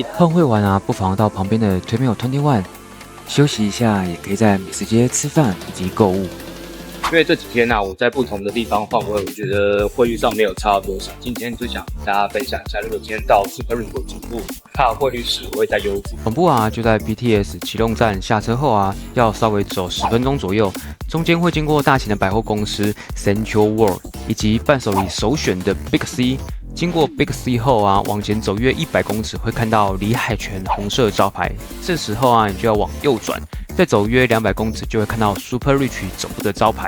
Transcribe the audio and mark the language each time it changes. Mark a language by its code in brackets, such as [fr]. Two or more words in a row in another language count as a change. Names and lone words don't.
[zh] 換匯完不妨到旁邊的 Terminal 21休息一下，也可以在美食街吃飯以及購物。因为这几天我在不同的地方换汇，我觉得汇率上没有差多少。今天就想跟大家分享一下，如果今天到 SuperRich 总部，它的汇率时我会再優惠。總部就在 BTS 啟動站下車後要稍微走10分鐘左右，中間會經過大型的百貨公司 Central World 以及伴手禮首選的 Big C。經過 Big C 後往前走約100公尺，會看到李海泉紅色招牌。這時候你就要往右轉，再走約200公尺，就會看到 SuperRich 總部的招牌。